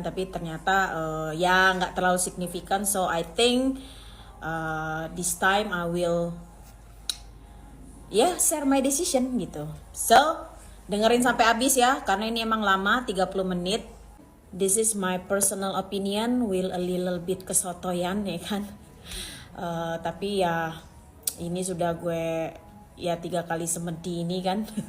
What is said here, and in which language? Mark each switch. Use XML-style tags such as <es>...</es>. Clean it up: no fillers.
<id>Tapi ternyata ya nggak terlalu signifikan.</id> <en>So I think this time I will share my decision</en> <id>gitu. So dengerin sampai habis ya, karena ini emang lama, 30 menit.</id> <en>This is my personal opinion, will a little bit</en> <id>kesotoyan ya kan. Tapi ya ini sudah gue ya 3 kali semedi ini kan.</id>